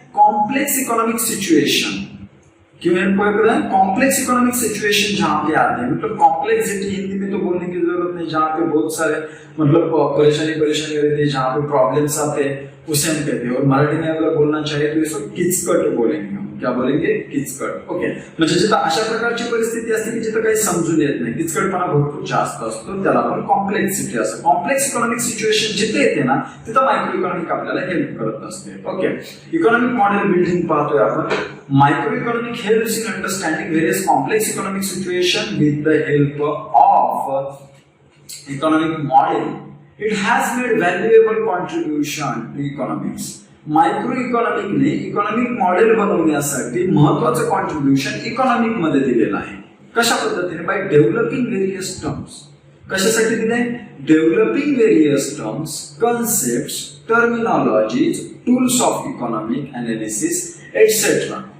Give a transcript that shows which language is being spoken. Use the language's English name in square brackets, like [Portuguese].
[English] Complex economic situation. [Hindi] क्यों help करता है? कॉम्प्लेक्स इकोनॉमिक सिचुएशन जहां पे आते हैं, मतलब कॉम्प्लेक्सिटी हिंदी में तो बोलने की जरूरत नहीं, जहां पे बहुत सारे मतलब परेशानी रहती है, जहां पे प्रॉब्लम्स आते हैं उसे हम कहते हैं। और मराठी में अगर बोलना चाहिए तो इसको किचकट बोलेंगे हम, क्या बोलेंगे? [Marathi] किचकट। ओके, म्हणजे जिथं अशा प्रकारची परिस्थिती असते की जिथं काही समजून येत नाही, किचकटपणा भरपूर जास्त असतो, त्याला आपण कॉम्प्लेक्सिटी असं, कॉम्प्लेक्स इकॉनॉमिक सिच्युएशन जिथे येते ना तिथं मायक्रो इकॉनॉमिक आपल्याला हेल्प करत असते। ओके, इकॉनॉमिक मॉडेल बिल्डिंग पाहतोय आपण। [English] Micro economic helps in understanding various complex economic situation with the help of economic model. It has made valuable contribution to economics. [Marathi] Micro इकॉनॉमिकने economic model बनवण्यासाठी महत्वाचं contribution economic मध्ये दिलेलं आहे. कशा पद्धतीने? [English] By developing various terms. [Marathi] कशासाठी दिले? [English] Developing various terms, concepts, terminologies, tools of economic analysis etcetera.